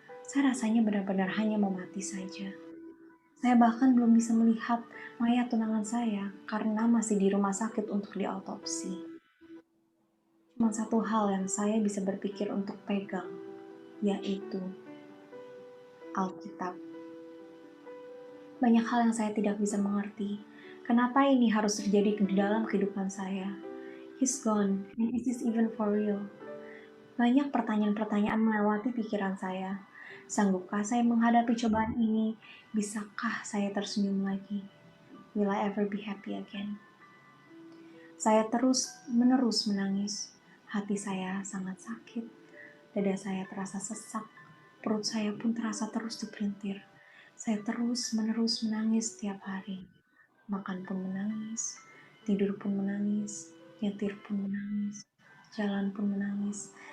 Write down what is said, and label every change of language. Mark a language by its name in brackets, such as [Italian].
[Indonesian] Saya rasanya benar-benar hanya mau mati saja. Saya bahkan belum bisa melihat mayat tunangan saya karena masih di rumah sakit untuk diautopsi. Cuma satu hal yang saya bisa berpikir untuk pegang, yaitu Alkitab. Banyak hal yang saya tidak bisa mengerti. Kenapa ini harus terjadi di dalam kehidupan saya? [English] He's gone, and is this even for real? [Indonesian] Banyak pertanyaan-pertanyaan melewati pikiran saya. Sanggupkah saya menghadapi cobaan ini? Bisakah saya tersenyum lagi? [English] Will I ever be happy again? [Indonesian] Saya terus-menerus menangis. Hati saya sangat sakit. Dada saya terasa sesak. Perut saya pun terasa terus dipelintir. Saya terus-menerus menangis setiap hari. Makan pun menangis, tidur pun menangis, nyetir pun menangis, jalan pun menangis.